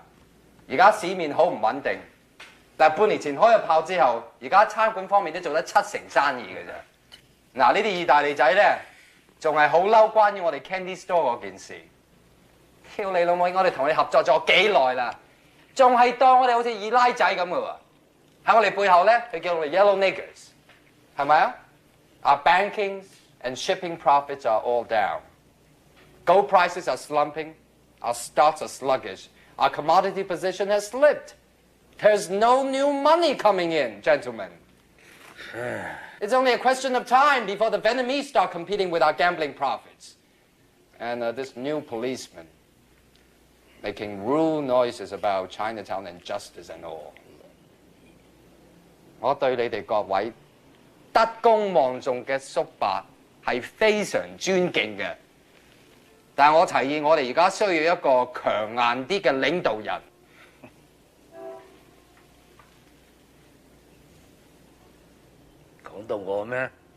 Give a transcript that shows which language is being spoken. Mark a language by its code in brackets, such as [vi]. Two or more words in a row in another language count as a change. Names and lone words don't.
[yue] 而家市面好唔穩定，但係半年前開咗炮之後，而家餐館方面都做得7成生意嘅啫。嗱，呢啲意大利仔咧，仲係好嬲關於我哋 Candy Store 嗰件事。挑你老母！我哋同你合作咗幾耐啦？仲係當我哋好似二奶仔咁嘅喎，喺我哋背後咧，佢叫我哋 [en] Yellow Niggers， [yue] 係咪啊？ [en] Our banking and shipping profits are all down. Gold prices are slumping. Our stocks are sluggish. Our commodity position has slipped. There's no new money coming in, gentlemen. It's only a question of time before the Vietnamese start competing with our gambling profits. And this new policeman making rude noises about Chinatown and justice and all. [yue] 我對你哋各位德高望重嘅叔伯係非常尊敬嘅。但係我提議，我哋而家需要一個強硬啲嘅領導人。講到我咩？